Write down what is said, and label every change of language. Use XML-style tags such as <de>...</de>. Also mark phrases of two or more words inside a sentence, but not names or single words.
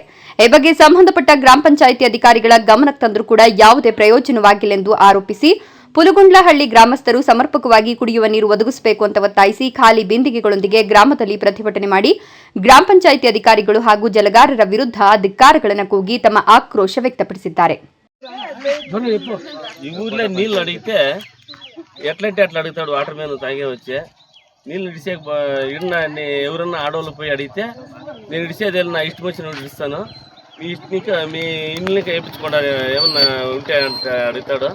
<kn>ಈ ಬಗ್ಗೆ ಸಂಬಂಧಪಟ್ಟ ಗ್ರಾಮ ಪಂಚಾಯಿತಿ ಅಧಿಕಾರಿಗಳ ಗಮನಕ್ಕೆ ತಂದರೂ ಕೂಡ ಯಾವುದೇ ಪ್ರಯೋಜನವಾಗಿಲ್ಲ ಆರೋಪಿಸಿ ಪುಲುಗುಂಡ್ಲಹಳ್ಳಿ ಗ್ರಾಮಸ್ಥರು ಸಮರ್ಪಕವಾಗಿ ಕುಡಿಯುವ ನೀರು ಒದಗಿಸಬೇಕು ಅಂತ ಒತ್ತಾಯಿಸಿ ಖಾಲಿ ಬಿಂದಿಗೆಗಳೊಂದಿಗೆ ಗ್ರಾಮದಲ್ಲಿ ಪ್ರತಿಭಟನೆ ಮಾಡಿ ಗ್ರಾಮ ಪಂಚಾಯಿತಿ ಅಧಿಕಾರಿಗಳು ಹಾಗೂ ಜಲಗಾರರ ವಿರುದ್ಧ ಧಿಕ್ಕಾರಗಳನ್ನು ಕೂಗಿ ತಮ್ಮ ಆಕ್ರೋಶ ವ್ಯಕ್ತಪಡಿಸಿದ್ದಾರೆ.</kn> <te>ఈ ఊర్లో నీళ్ళు అడిగితే ఎట్లంటే అట్లా అడుగుతాడు. వాటర్ మ్యాన్ తాగే వచ్చి నీళ్ళు ఇడిసే ఎవరన్నా ఆడవాళ్ళు పోయి అడిగితే నేను ఇడిసేది నా ఇష్టం వచ్చినట్టు ఇస్తాను, మీ ఇష్టనికి మీ ఇళ్ళకి వేయించుకోండి ఏమన్నా ఉంటే అంటే అడుగుతాడు.</te>